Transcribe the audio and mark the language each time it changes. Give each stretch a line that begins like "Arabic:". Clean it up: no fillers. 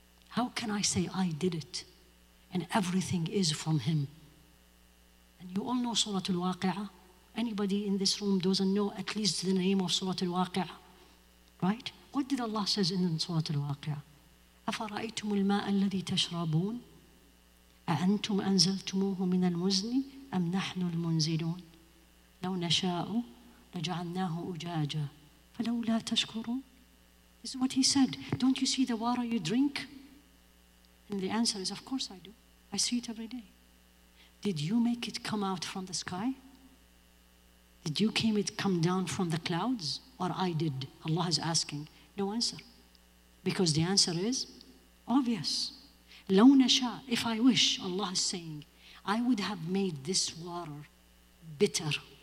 English: How can I say I did it and everything is from Him? And you all know Surah Al-Waqi'ah. Anybody in this room doesn't know at least the name of Surah Al-Waqi'ah? Right? What did Allah says in Surah Al-Waqi'ah?
Arabic: أَفَرَأَيْتُمُ الْمَاءَ الَّذِي تَشْرَبُونَ أَأَنْتُمْ أَنزَلْتُمُوهُ مِنَ الْمُزْنِ أَمْ نَحْنُ الْمُنزِلُونَ لَوْ نَشَاءُ لَجَعَلْنَاهُ أُجَاجًا فَلَوْلَا تَشْكُرُونَ.
English: This is what He said. Don't you see the water you drink? And the answer is, of course I do. I see it every day. Did you make it come out from the sky? Did you come down from the clouds? Or I did? Allah is asking. No answer. Because the answer is obvious.
Arabic: لو نشاء,
English: if I wish, Allah is saying, I would have made this water bitter.